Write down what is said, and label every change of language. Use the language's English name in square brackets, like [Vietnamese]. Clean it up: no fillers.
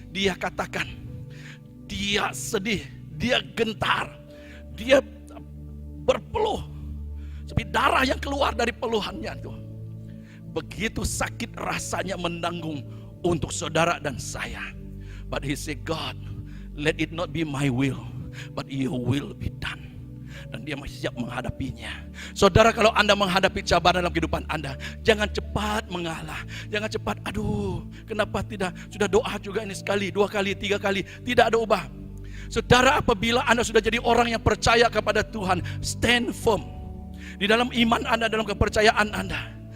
[Malay] Dia katakan, dia sedih, dia gentar, dia berpeluh, seperti darah yang keluar dari peluhannya itu. Begitu sakit rasanya menanggung untuk saudara dan saya. [English] But he said, God, let it not be my will, but your will be done. [Malay] Dan dia masih siap menghadapinya. Saudara, kalau Anda menghadapi cabaran dalam kehidupan Anda, jangan cepat mengalah. Jangan cepat, aduh, kenapa tidak? Sudah doa juga ini sekali, 2 kali, 3 kali, tidak ada ubah. Saudara, apabila Anda sudah jadi orang yang percaya kepada Tuhan, [English] stand firm [Malay] di dalam iman Anda, dalam kepercayaan Anda.